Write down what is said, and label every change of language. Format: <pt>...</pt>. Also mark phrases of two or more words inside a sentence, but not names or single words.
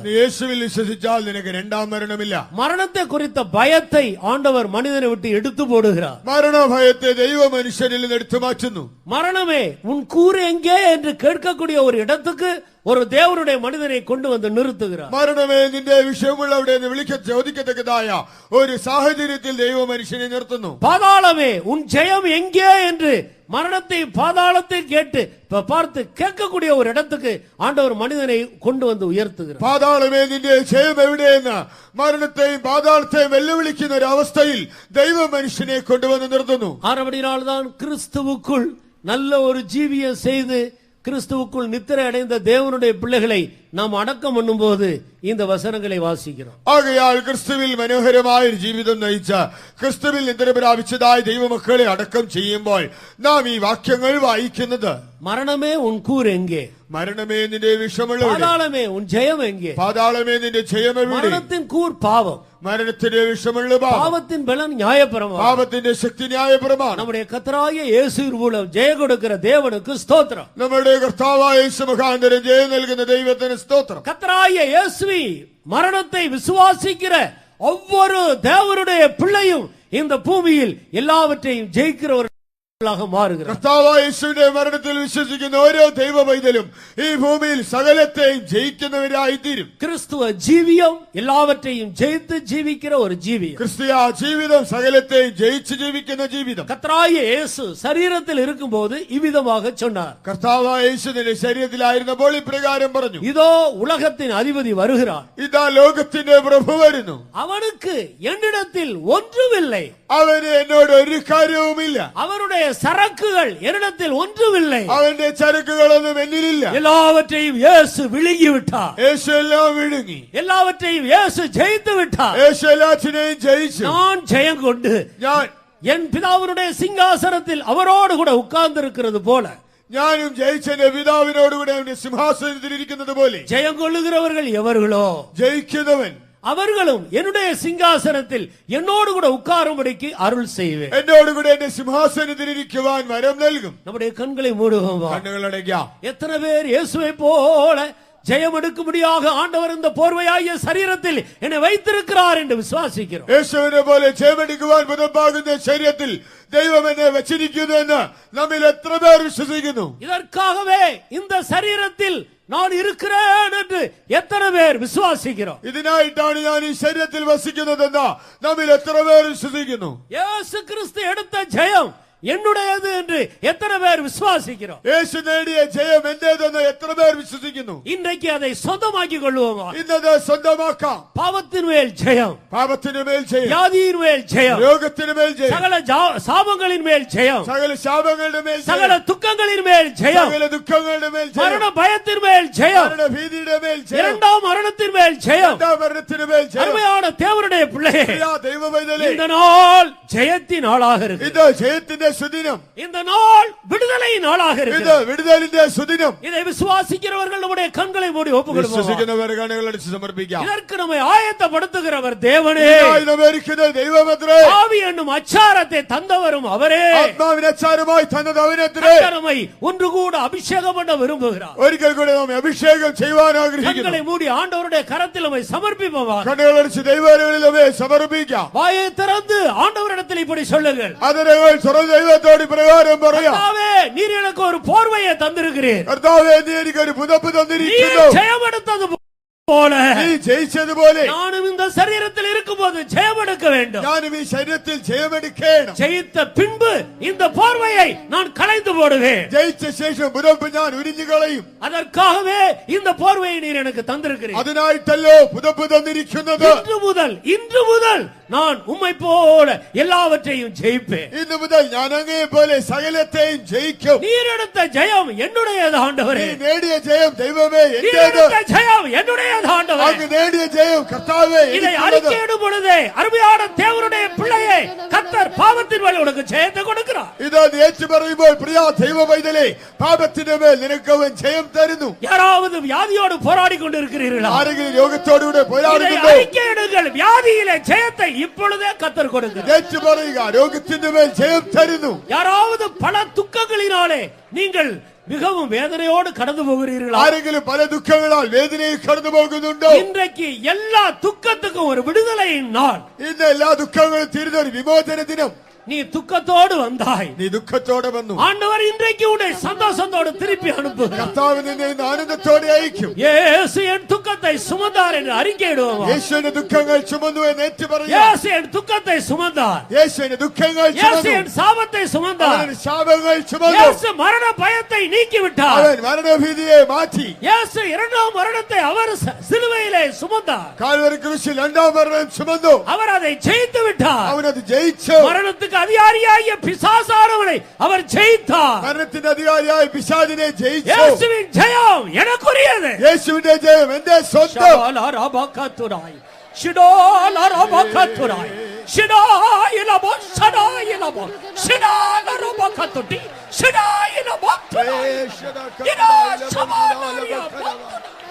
<ta>நீ இயேசுவில் விசுவாசித்தால் உனக்கு இரண்டாம் மரணம் இல்ல. மரணத்தை குறித்த பயத்தை ஆண்டவர் மனிதனை விட்டு எடுத்து போடுகிறார். மரண பயத்தை தெய்வ மனுஷனில் எடுத்து மாற்றுന്നു. மரணமே உன் கூறு எங்கே என்று கேட்கக்கூடிய ஒரு இடத்துக்கு ஒரு தேவனுடைய மனிதனை கொண்டு வந்து நிறுத்துகிறார்.</ta> <ml>മരണമേ നിന്റെ വിഷയമുള്ളവിടെ എന്ന് ചോദിക്കത്തക്കതായ ഒരു സാഹചര്യത്തിൽ ദൈവ മനുഷ്യനെ നിർത്തുന്നു.</ml> <ta>பாதாளமே உன் ஜெயம் எங்கே என்று மரணத்தை பாதாளத்தை கேட்டு பார்த்து கேட்கக்கூடிய ஒரு இடத்துக்கு ஆண்டவர் மனிதனை கொண்டு வந்து உயர்த்துகிறார்.</ta> <ml>പാതാളമേ നിന്റെ ജയം എവിടെയെന്ന് മരണത്തെയും പാതാളത്തെയും വെല്ലുവിളിക്കുന്ന ഒരു അവസ്ഥയിൽ ദൈവ മനുഷ്യനെ കൊണ്ടുവന്ന് നിർത്തുന്നു.</ml> <ta>ஆனபடியால்தான் கிறிஸ்துவுக்குள் நல்ல ஒரு ஜீவியம் செய்து கிறிஸ்துவுக்குள் நித்திரை அடைந்த தேவனுடைய பிள்ளைகளை நாம் அடக்கம் பண்ணும் போது இந்த வசனங்களை வாசிக்கிறோம்.</ta> <ml>ആകയാൽ ക്രിസ്തുവിൽ മനോഹരമായ ഒരു ജീവിതം നയിച്ച ക്രിസ്തുവിൽ നിദ്ര പ്രാപിച്ചതായ ദൈവമക്കളെ അടക്കം ചെയ്യുമ്പോൾ നാം ഈ വാക്യങ്ങൾ വായിക്കുന്നത്,</ml> <ta>மரணமே உன் கூர் எங்கே?</ta> <ml>മരണമേ നിന്റെ വിഷമുള്ള</ml> <ta>பாதாளமே உன் ஜெயம் எங்கே?</ta> <ml>പാതാളമേ നിന്റെ ജയം എവിടെ?</ml> <ta>மரணத்தின் கூர் பாவம்,</ta> <ml>മരണത്തിന്റെ വിഷമുള്ള</ml> <ta>பாவத்தின் பலன் நியாயப்பிரமாணம்,</ta> <ml>പാപത്തിന്റെ ശക്തി ന്യായപ്രമാണം.</ml> <ta>நம்முடைய கர்த்தராகிய இயேசு மூலம் ஜெய கொடுக்கிற தேவனுக்கு ஸ்தோத்திரம்.</ta> <ml>നമ്മുടെ കർത്താവായ യേശു മുഖാന്തരം ജയം നൽകുന്ന ദൈവത്തിന് ஸ்தோத்திரம்.</ml> <ta>கர்த்தராகிய இயேசுவை மரணத்தை விசுவாசிக்கிற ஒவ்வொரு தேவனுடைய பிள்ளையும் இந்த பூமியில் எல்லாவற்றையும் ஜெயிக்கிறவர்களாக மாறுகிறார்.</ta> <ml>കർത്താവായ യേശുവിന്റെ മരണത്തിൽ വിശ്വസിക്കുന്ന ഓരോ ദൈവ പൈതലും ഈ ഭൂമിയിൽ സകലത്തെയും ജയിക്കുന്നവരായി തീരും.</ml> <ta>கிறிஸ்துவ ஜீவியம் எல்லாவற்றையும் ஜெயித்து ஜீவிக்கிற ஒரு ஜீவியம்.</ta> <ml>ക്രിസ്തീയ ജീവിതം സകലത്തെയും ജയിച്ച് ജീവിക്കുന്ന ജീവിതം.</ml> <ta>கர்த்தராகிய இயேசு சரீரத்தில் இருக்கும்போது இவ்விதமாக சொன்னார்.</ta> <ml>കർത്താവായ യേശു തന്റെ ശരീരത്തിലായിരുന്നപ്പോൾ ഇപ്രകാരം പറഞ്ഞു,</ml> <ta>இதோ உலகத்தின் அதிபதி வருகிறார்,</ta> <ml>ഇതാ ലോകത്തിന്റെ പ്രഭു വരുന്നു,</ml> <ta>அவனுக்கு என்னிடத்தில் ஒன்றுமில்லை,</ta> <ml>അവന് എന്നോട് ഒരു കാര്യവുമില്ല,</ml> <ta>அவருடைய சரக்குகள் என்னிடத்தில் ஒன்றுமில்லை,</ta> <ml>അവന്റെ ചരക്കുകളൊന്നും എന്നിലില്ല.</ml> <ta>எல்லாவற்றையும் இயேசு விழுங்கி விட்டார்,</ta> <ml>യേശു എല്ലാം വിഴുങ്ങി,</ml> <ta>எல்லாவற்றையும் இயேசு ஜெயித்து விட்டார்.</ta> <ml>യേശു എല്ലാറ്റിനെയും ജയിച്ചു.</ml> <ta>நான் ஜெயம் கொண்டு என் பிதாவினுடைய சிங்காசனத்தில் அவரோடு கூட உட்கார்ந்து இருக்கிறது போல,</ta> <ml>ഞാനും ജയിച്ചെന്റെ പിതാവിനോടുകൂടെ അവന്റെ സിംഹാസനത്തിൽ ഇരിക്കുന്നത് പോലെ,</ml> <ta>ஜெயம் கொள்ளுகிறவர்கள் எவர்களோ</ta> <ml>ജയിക്കുന്നവൻ</ml> <ta>அவர்களும் என்னுடைய சிங்காசனத்தில் என்னோடு கூட உட்காரும்படிக்கு அருள் செய்வேன்.</ta> <ml>എന്നോടുകൂടെ എന്റെ സിംഹാസനത്തിൽ ഇരിക്കുവാൻ വരം നൽകും.</ml> <ta>நம்முடைய கண்களை மூடுவோம்.</ta> <ml>കണ്ണുകളടയ്ക്കാം.</ml> <ta>எத்தனை பேர் இயேசுவை போல ஜெயம் எடுக்கும்படியாக ஆண்டவர் இந்த போர்வையாகிய சரீரத்தில் என்னை வைத்திருக்கிறார் என்று விசுவாசிக்கிறோம்.</ta> <ml>യേശുവിനെ പോലെ ജയമെടുക്കുവാൻ പുതപ്പാകുന്ന ശരീരത്തിൽ ദൈവം എന്നെ വെച്ചിരിക്കുന്നു എന്ന് നമ്മിൽ എത്ര പേർ വിശ്വസിക്കുന്നു?</ml> <ta>இதற்காகவே இந்த சரீரத்தில் நான் இருக்கிறேன் என்று எத்தனை பேர் விசுவாசிக்கிறோம்?</ta> <ml>ഇതിനായിട്ടാണ് ഞാൻ ഈ ശരീരത്തിൽ വസിക്കുന്നതെന്ന് നമ്മിൽ എത്ര പേർ വിശ്വസിക്കുന്നു?</ml> <ta>இயேசு கிறிஸ்து எடுத்த ஜெயம் என்னுடையது என்று எத்தனை பேர் விசுவாசிக்கிறோம்?</ta> <ml>യേശു നേടിയ ജയം എന്റേതെന്ന് എത്ര പേർ വിശ്വസിക്കുന്നു?</ml> <ta>இன்றைக்கு அதை சொந்தமாக்கிக் கொள்வோமா?</ta> <ml>ഇന്നത് സ്വന്തമാക്കാം.</ml> <ta>பாவத்தின் மேல் ஜெயம்,</ta> <ml>പാപത്തിന് മേൽ ജയം,</ml> <ta>வியாதியின் மேல் ஜெயம்,</ta> <ml>രോഗത്തിന് മേൽ ജയം,</ml> <ta>சகல சாபங்களின் மேல் ஜெயம்,</ta> <ml>സകല ശാപങ്ങളുടെ മേൽ</ml> <ta>சகல</ta> <ml>ജയം,</ml> <ta>துக்கங்களின் மேல் ஜெயம்,</ta> <ml>സകല ദുഃഖങ്ങളുടെ മേൽ ജയം,</ml> <ta>மரண பயத்தின் மேல் ஜெயம்,</ta> <ml>മരണഭീതിയുടെ മേൽ ജയം,</ml> <ta>இரண்டாம் மரணத்தின் மேல் ஜெயம்.</ta> <ml>രണ്ടാം മരണത്തിന് മേൽ ജയം.</ml> <ta>அருமையான தேவனுடைய பிள்ளையே,</ta> <ml>ദൈവ പൈതലേ,</ml> <ta>இந்த நாள் ஜெயத்தின் நாளாக இருக்கு.</ta> <ml>ഇത് ജയത്തിന്റെ സുദിനം.</ml> <ta>இந்த நாள் விடுதலையின் நாளாக</ta> <ml>ഇത്</ml> <ta>இருக்கு.</ta> <ml>വിടുതലിന്റെ സുദിനം.</ml> <ta>இதை விசுவாசிக்கிறவர்கள் நம்முடைய கண்களை மூடி ஒப்புக்கொடுப்போம்.</ta> <ml>വിശ്വസിക്കുന്നവർ കണ്ണുകളടിച്ച് സമർപ്പിക്കാം.</ml> <ta>இதற்கு நம்மை ஆயத்தப்படுத்துகிறவர் தேவனே,</ta> <ml>ഇതിനായി നമ്മെ ഒരുക്കുന്ന ദൈവമത്രേ.</ml> <ta>ஆவி என்னும் அச்சாரத்தை தந்தவரும் அவரே.</ta> <ml>ആത്മാവിനെ അച്ചാരമായി തന്നത് അവനത്രേ.</ml> <ta>நம்மை ஒன்று கூட அபிஷேகம் பண்ண விரும்புகிறார்.</ta> <ml>ഒരിക്കൽ കൂടെ നമ്മെ അഭിഷേകം ചെയ്യുവാൻ ആഗ്രഹിക്കുന്നു.</ml> <ta>கண்களை மூடி ஆண்டவருடைய கரத்தில் நம்மை சமர்ப்பிப்போம்.</ta> <ml>കണ്ണുകളടിച്ച് ദൈവങ്ങളിൽ നമ്മെ സമർപ്പിക്കാം.</ml> <ta>வாயை திறந்து ஆண்டவரிடத்தில் இப்படி சொல்லுங்கள்.</ta> <ml>അതിനങ്ങൾ തുറന്ന് ദൈവത്തോട് പ്രകാരം പറയാം.</ml> <ta>கர்த்தாவே, நீர் எனக்கு ஒரு போர்வையை தந்திருக்கிறீர்.</ta> <ml>കർത്താവേ, നീ എനിക്ക് ഒരു പുതപ്പ് തന്നിരിക്കുന്നു.</ml> <ta>நீர் ஜெயம் எடுத்தது போல</ta> <ml>നീ ജയിച്ചതുപോലെ</ml> <ta>நானும் இந்த சரீரத்தில் இருக்கும்போது ஜெயம் எடுக்க வேண்டும்.</ta> <ml>ഞാനും ഈ ശരീരത്തിൽ ജയമെടുക്കണം.</ml> <ta>ஜெயித்த பின்பு இந்த போர்வையை நான் களைந்து போடுவேன்.</ta> <ml>ജയിച്ച ശേഷം പുതപ്പ് ഞാൻ ഉരിഞ്ഞു കളയും.</ml> <ta>அதற்காகவே இந்த போர்வையை நீர் எனக்கு தந்திருக்கிறீர்.</ta> <ml>അതിനായിട്ടല്ലോ പുതപ്പ് തന്നിരിക്കുന്നത്.</ml> <ta>இன்று முதல் நான் உம்மை போல எல்லாவற்றையும் ஜெயிப்பேன்.</ta> <ml>ഇന്നു മുതൽ ഞാൻ അങ്ങയെ പോലെ സകലത്തെയും ജയിക്കും.</ml> <ta>நீர் எடுத்த ஜெயம் என்னுடையது ஆண்டவரே.</ta> <ml>നീ നേടിയ ജയം ദൈവമേ</ml> <ta>நீர்</ta> <ml>എന്റേത്.</ml> <ta>எடுத்த ஜெயம் என்னுடையது ஆண்டவரே.</ta> <ml>അങ്ങ് നേടിയ ജയം കർത്താവേ</ml> <ta>இதை</ta> <ml>എനിക്കുള്ളത്.</ml> <ta>அறிக்கையிடும் பொழுதே அருமையான தேவனுடைய பிள்ளையே, கர்த்தர் பாவத்தின் மேல் உனக்கு ஜெயத்தை கொடுக்கிறார்.</ta> <ml>ഇത് നീ ഏറ്റുപറയുമ്പോൾ പ്രിയ ദൈവ പൈതലേ, പാപത്തിന്റെ മേൽ നിനക്ക് അവൻ ജയം തരുന്നു.</ml> <ta>யாராவது வியாதியோடு போராடி கொண்டிருக்கிறீர்களா?</ta> <ml>ആരെങ്കിലും രോഗത്തോടുകൂടെ</ml> <ta>இதை</ta> <ml>പോരാടുന്നുണ്ടോ?</ml> <ta>அறிக்கையிடுங்கள். வியாதியிலே ஜெயத்தை இப்பொழுதே கர்த்தர் கொடுக்கிறார்.</ta> <ml>ഏറ്റുപറയുക, രോഗത്തിന്റെ മേൽ ജയം തരുന്നു.</ml> <ta>யாராவது பல துக்கங்களினாலே நீங்கள் மிகவும் வேதனையோடு கடந்து போகிறீர்களா?</ta> <ml>ആരെങ്കിലും പല ദുഃഖങ്ങളാൽ വേദനയിൽ കടന്നു പോകുന്നുണ്ടോ?</ml> <ta>இன்றைக்கு எல்லா துக்கத்துக்கும் ஒரு விடுதலையின் நாள்.</ta> <ml>ഇന്ന് എല്ലാ ദുഃഖങ്ങളും തീരുന്ന ഒരു വിമോചന ദിനം.</ml> <ta>நீ துக்கத்தோடு வந்தாய்,</ta> <ml>നീ ദുഃഖത്തോടെ വന്നു.</ml> <ta>ஆண்டவர் இன்றைக்கு உன்னை சந்தோஷத்தோடு திருப்பி அனுப்புகிறார்.</ta> <ml>കർത്താവ് നിന്നെ ഇന്ന് ആനന്ദത്തോടെ അയക്കും.</ml> <ta>இயேசு என் துக்கத்தை சுமந்தார் என்று அறிக்கையிடுவோம்.</ta> <ml>യേശുവിന്റെ ദുഃഖങ്ങൾ ചുമന്നു എന്ന് ഏറ്റുപറയാം.</ml> <ta>இயேசு என் துக்கத்தை சுமந்தார்.</ta> <ml>യേശുവിന്റെ ദുഃഖങ്ങൾ</ml> <ta>இயேசு</ta> <ml>ചുമന്നു.</ml> <ta>என் சாபத்தை சுமந்தார்.</ta> <ml>അവൻ ശാപങ്ങൾ ചുമന്നു.</ml> <ta>இயேசு மரண பயத்தை நீக்கி விட்டார்.</ta> <ml>അവൻ മരണഭീതിയെ മാറ്റി.</ml> <ta>இயேசு இரண்டாம் மரணத்தை அவர் சிலுவையிலே சுமந்தார்.</ta> <ml>കാൽവരി ക്രൂശിൽ രണ്ടാം മരണം ചുമന്നു.</ml> <ta>அவர் அதை ஜெயித்து விட்டார்.</ta> <ml>അവനത് ജയിച്ചു.</ml> <ta>மரணத்துக்கு அதிகாரியாகிய பிசாசானவனை அவர் ஜெயித்தார்.</ta> <ml>മരണത്തിന്റെ അധികാരിയായ പിശാചിനെ ജയിച്ചു.</ml> <ta>இயேசுவின் ஜெயம் எனக்குரியது.</ta> <ml>യേശുവിന്റെ ജയം എന്റെ സ്വന്തം. ஷபாலரபகத்துராய், ஷிடோலரபகத்துராய், ஷிடாயிலபோ, ஷடாயிலபோ, ஷிடாலரபகத்துடி, ஷிடாயிலபோ, இதா ஷபாலரியா.</ml>